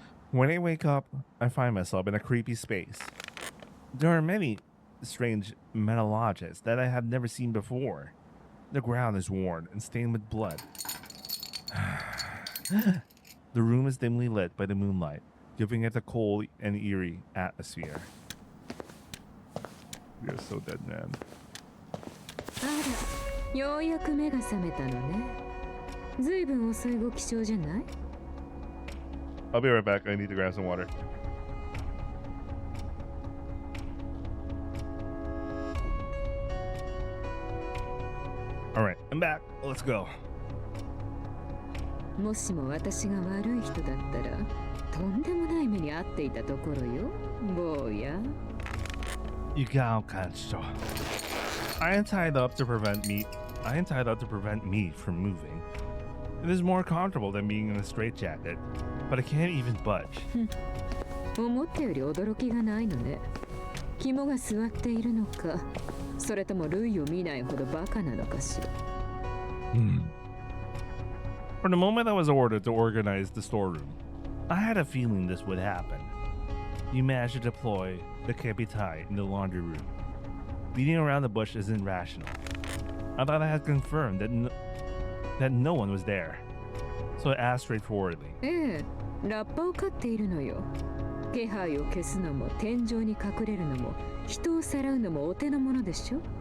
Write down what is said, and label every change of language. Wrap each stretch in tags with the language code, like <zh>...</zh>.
<en>When I wake up, I find myself in a creepy space. There are many strange metal objects that I have never seen before. The ground is worn and stained with blood. The room is dimly lit by the moonlight, giving it a cold and eerie atmosphere. You're so dead, man.</en> <ja>あら、ようやく目が覚めたのね。ずいぶん遅いご起床じゃない？</ja> <en>I'll be right back. I need to grab some water. Alright, I'm back. Let's go.</en> <ja>もしも私が悪い人だったら、とんでもない目に遭っていたところよ、坊や。</ja> <en>Yugao Kancho. I am tied up to prevent me from moving. It is more comfortable than being in a straitjacket, but I can't even budge.</en> <ja>思ったより驚きがないのね。肝が据わっているのか、それとも類を見ないほどバカなのかしら。</ja> <en>From the moment I was ordered to organize the storeroom, I had a feeling this would happen. You managed to deploy the Kapitai in the laundry room. Beating around the bush isn't rational. I thought I had confirmed that no one was there. So I asked straightforwardly.</en> <ja>ええ、ラッパを飼っているのよ。気配を消すのも天井に隠れるのも人をさらうのもお手の物でしょ。</ja>